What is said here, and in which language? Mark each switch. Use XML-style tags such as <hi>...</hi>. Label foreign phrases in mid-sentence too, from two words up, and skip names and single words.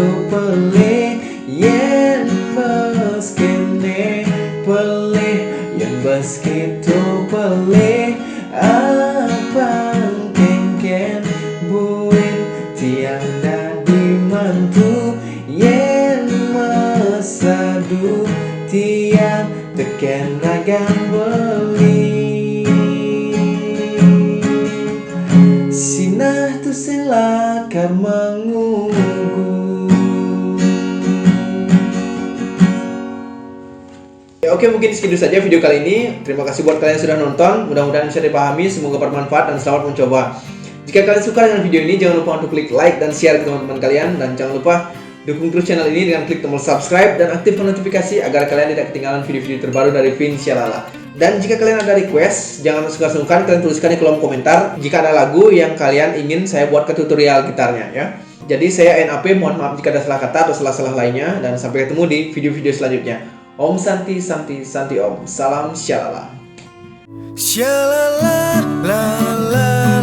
<ban>pelih, yen bas kene pelih, yen bas gitu pelih, apang kengken buin tiang dadi mantu, yen mesadu tiang teken ragam beli. Sinah tu sing lakar mengunggu.</ban> <id>Ya, oke, mungkin segitu saja video kali ini. Terima kasih buat kalian yang sudah nonton. Mudah-mudahan bisa dipahami, semoga bermanfaat dan selamat mencoba. Jika kalian suka dengan video ini, jangan lupa untuk klik like dan share ke teman-teman kalian. Dan jangan lupa dukung terus channel ini dengan klik tombol subscribe dan aktifkan notifikasi agar kalian tidak ketinggalan video-video terbaru dari Vinshalala. Dan jika kalian ada request, jangan sungkan-sungkan kalian tuliskan di kolom komentar jika ada lagu yang kalian ingin saya buat ke tutorial gitarnya ya. Jadi saya NAP, mohon maaf jika ada salah kata atau salah-salah lainnya, dan sampai ketemu di video-video selanjutnya. Om Santi Santi Santi Om. Salam Shalala. Shalala la la</id>